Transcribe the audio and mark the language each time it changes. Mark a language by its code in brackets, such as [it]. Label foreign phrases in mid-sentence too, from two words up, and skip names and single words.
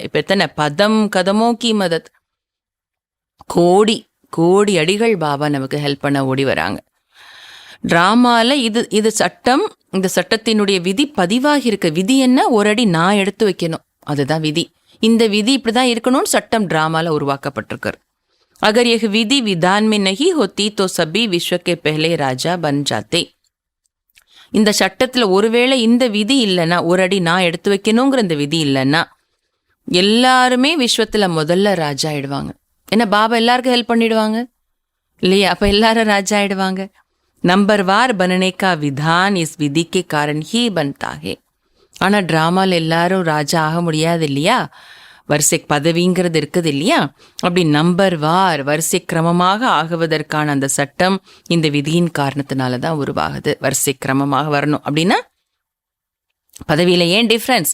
[ta] இப்ப எத்தனை பதம் [hi] कदमों की मदद, [ta] கோடி அடிகள் பாபா நமக்கு ஹெல்ப் பண்ண ஓடி வராங்க. டிராமால இது சட்டம், இந்த சட்டத்தினுடைய விதி பதிவாகி இருக்க. விதி என்ன? ஒரு அடி நான் எடுத்து வைக்கணும், அதுதான் விதி. இந்த விதி இப்படிதான் இருக்கணும்னு சட்டம் டிராமால உருவாக்கப்பட்டிருக்கு. [hi] अगर यह विधि विधान में नहीं होती तो सभी विश्व के पहले राजा बन जाते. [ta] இந்த சட்டத்துல ஒருவேளை இந்த விதி இல்லைன்னா, ஒரு அடி நான் எடுத்து வைக்கணுங்கிற இந்த விதி இல்லைன்னா எல்லாருமே விஸ்வத்துல முதல்ல ராஜா ஆயிடுவாங்க. ஏன்னா பாபா எல்லாருக்கும் ஹெல்ப் பண்ணிடுவாங்க இல்லையா? அப்ப எல்லாரும் ராஜா ஆயிடுவாங்க. [hi] नम्बरवार बनने का विधान इस विधि के कारण ही बनता है. [ta] ஆனா டிராமால எல்லாரும் ராஜா ஆக முடியாது இல்லையா? வரிசை பதவிங்கிறது இருக்குது இல்லையா? அப்படி நம்பர்வார் வரிசை கிரமமாக ஆகுவதற்கான அந்த சட்டம் இந்த விதியின் காரணத்தினால தான் உருவாகுது. வரிசை கிரமமாக வரணும் அப்படின்னா பதவியில ஏன் டிஃப்ரென்ஸ்?